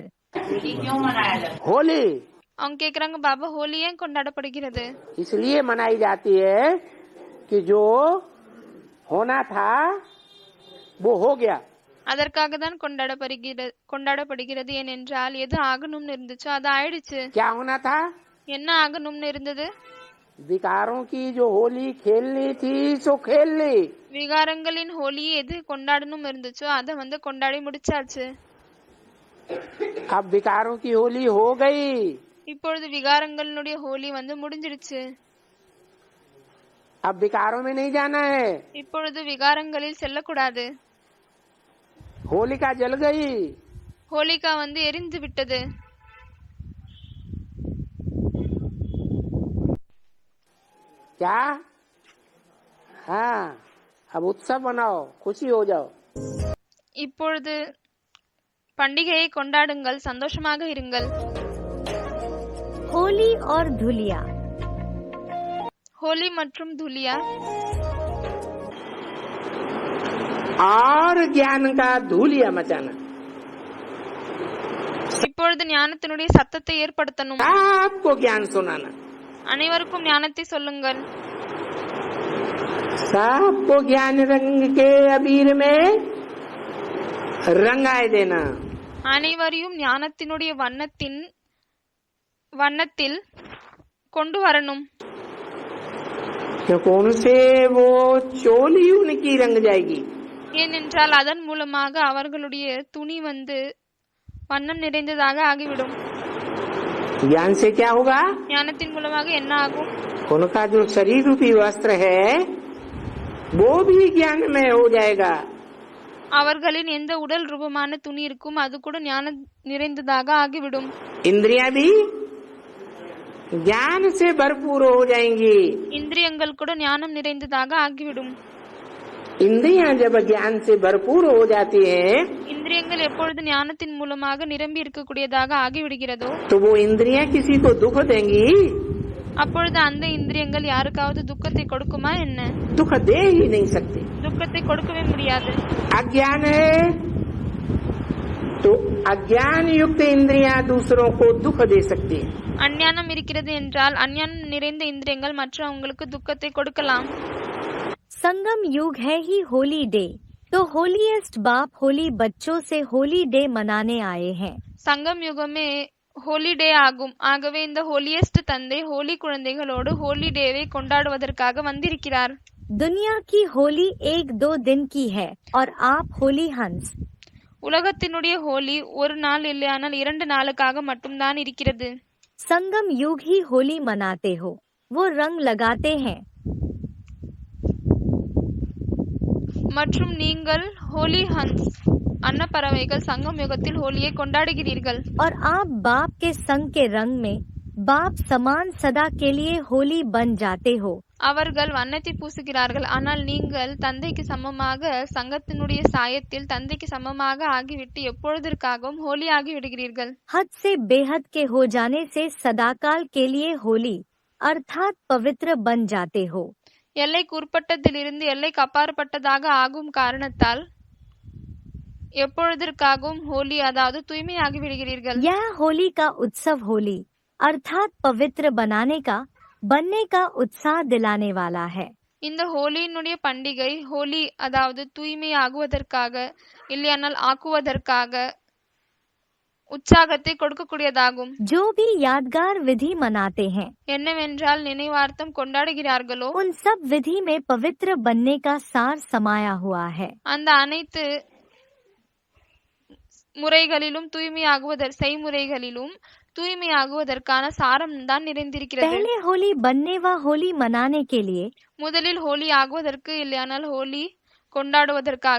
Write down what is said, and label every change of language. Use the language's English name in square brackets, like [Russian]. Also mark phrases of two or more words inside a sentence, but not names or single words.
[Hindi] होली [Tamil] அவங்க கேக்குறாங்க, பாபா ஹோலி ஏன் கொண்டாடப்படுகிறது? [Hindi] इसलिए मनाई जाती है कि जो होना था वो हो गया। [Tamil] அதற்காக தான் கொண்டாடப்படுகிறது. ஏனென்றால் எது ஆகணும்னு இருந்துச்சோ அது ஆயிடுச்சு. [Hindi] क्या होना था? [Tamil] என்ன ஆகணும்னு இருந்தது? [Hindi] विकारों की जो होली खेलनी थी सो खेल ली। [Tamil] விகாரங்களின் ஹோலியை எது கொண்டாடணும் இருந்துச்சோ அதை வந்து கொண்டாடி முடிச்சாச்சு. [Hindi] अब विकारों की होली हो गई। [Tamil] இப்பொழுது விகாரங்களுடைய ஹோலி வந்து முடிஞ்சிடுச்சு. [Hindi] अब विकारों में नहीं जाना है। [Tamil] இப்பொழுது விகாரங்களில் செல்லக்கூடாது. [Hindi] होलिका जल गई। [Tamil] ஹோலிகா வந்து எரிந்து விட்டது. [Hindi] क्या? हाँ, अब उत्सव मनाओ, खुशी हो जाओ। [Tamil] இப்பொழுது பண்டிகையை கொண்டாடுங்கள், சந்தோஷமாக இருங்கள். [Hindi] होली और धुलिया, [Tamil] ஹோலி மற்றும் துலியா [Hindi] और ज्ञान का धूलिया मचाना। [Tamil] இப்பொழுது ஞானத்தினுடைய சத்தத்தை ஏற்படுத்தணும். [Hindi] आपको ज्ञान सुनाना। [Tamil] அனைவருக்கும் ஞானத்தை சொல்லுங்கள். [Hindi] सबको ज्ञान रंग के अबीर में रंगाए देना। [Tamil] அனைவரையும் ஞானத்தினுடைய வண்ணத்தில் கொண்டு வரணும். [Hindi] क्योंकि उनसे वो चोली उनकी रंग जाएगी। [Tamil] ஏனென்றால் அதன் மூலமாக அவர்களுடைய துணி வந்து வண்ணம் நிறைந்ததாக ஆகிவிடும். [Hindi] ज्ञान से क्या होगा? [Tamil] ஞானத்தின் மூலமாக என்ன ஆகும்? [Hindi] उनका जो शरीर रूपी वस्त्र है वो भी ज्ञान में हो जाएगा। [Tamil] அவர்களின் எந்த உடல் ரூபமான துணி இருக்கும் அது கூட ஞானம் நிறைந்ததாக ஆகிவிடும். [Hindi] इंद्रियां भी ज्ञान से भरपूर हो जाएंगी। [Tamil] இந்திரியங்கள் கூட ஞானம் நிறைந்ததாக ஆகிவிடும். [Hindi] इंद्रियां जब ज्ञान से भरपूर हो जाती हैं [Tamil] இந்திரியங்கள் எப்பொழுது ஞானத்தின் மூலமாக நிரம்பி இருக்கக்கூடியதாக ஆகிவிடுகிறதோ [Hindi] तो वो इंद्रियां किसी को दुख देंगी? [Tamil] அப்பொழுது அந்த இந்திரியங்கள் யாருக்காவது துக்கத்தை கொடுக்குமா என்ன? [Hindi] दुख दे ही नहीं सकते। [Tamil] துக்கத்தை கொடுக்கவே முடியாது. [Hindi] अज्ञान है तो अज्ञान युक्त इंद्रियां दूसरों को दुख दे सकती है। [Tamil] அஞ்ஞானம் இருக்கிறது என்றால் அஞ்ஞானம் நிறைந்த இந்திரியங்கள் மற்றவங்களுக்கு துக்கத்தை கொடுக்கலாம். [Hindi] संगम युग है ही [English] holy day, [Hindi] तो होलीएस्ट बाप होली बच्चों से [English] holy day [Hindi] मनाने आए हैं। [Tamil] சங்கம் யுகமே [English] holy day [Tamil] ஆகும். ஆகவே இந்த ஹோலியஸ்ட் தந்தை ஹோலி குழந்தைகளோடு ஹோலி டேவை கொண்டாடுவதற்காக வந்திருக்கிறார். [Hindi] दुनिया की होली 1-2 दिन की है और आप होली हंस। [Tamil] உலகத்தினுடைய ஹோலி ஒரு நாள் இல்லையானால் 2 நாளுக்காக மட்டும்தான் இருக்கிறது. [Hindi] संगम युग ही होली मनाते हो, वो रंग लगाते हैं। [Tamil] மற்றும் நீங்கள் ஹோலி ஹன்ஸ் அன்னப்பறவைகள் சங்கம் யுகத்தில் ஹோலியை கொண்டாடுகிறீர்கள். [Hindi] और आप बाप के संग के रंग में बाप समान सदा के लिए होली बन जाते हो। [Tamil] அவர்கள் வண்ணத்தை பூசுகிறார்கள். ஆனால் நீங்கள் தந்தைக்கு சமமாக சங்கத்தினுடைய சாயத்தில் தந்தைக்கு சமமாக ஆகிவிட்டு எப்பொழுதற்காகவும் ஹோலி ஆகிவிடுகிறீர்கள். [Hindi] हद से बेहद के हो जाने से सदाकाल के लिए होली अर्थात पवित्र बन जाते हो। [Tamil] எல்லைக்கு உட்பட்டதிலிருந்து எல்லைக்கு அப்பாற்பட்டதாக ஆகும் காரணத்தால் எப்பொழுதற்காகவும் ஹோலி அதாவது தூய்மையாகி விடுகிறீர்கள். [Hindi] यह होली का उत्सव होली अर्थात पवित्र बनने का उत्साह दिलाने वाला है। [Tamil] இந்த ஹோலியினுடைய பண்டிகை ஹோலி அதாவது தூய்மை ஆகுவதற்காக இல்லையானால் ஆக்குவதற்காக உற்சாகத்தை கொடுக்கக்கூடியதாகும். [Hindi] जो भी यादगार विधि मनाते हैं [Tamil] என்னவென்றால் நினைவார்த்தம் கொண்டாடுகிறார்களோ [Hindi] उन सब विधि में पवित्र बनने का सार समाया हुआ है। [Tamil] அந்த अனைத்து முறைகளிலும் செய்முறைகளிலும் தூய்மையாகுவதற்கான சாரம் தான் நிறைந்திருக்கிறது. [Hindi] पहले होली बनने व होली मनाने के लिए [Tamil] முதலில் ஹோலி ஆகுவதற்கு இல்லையானால் ஹோலி கொண்டாடுவதற்காக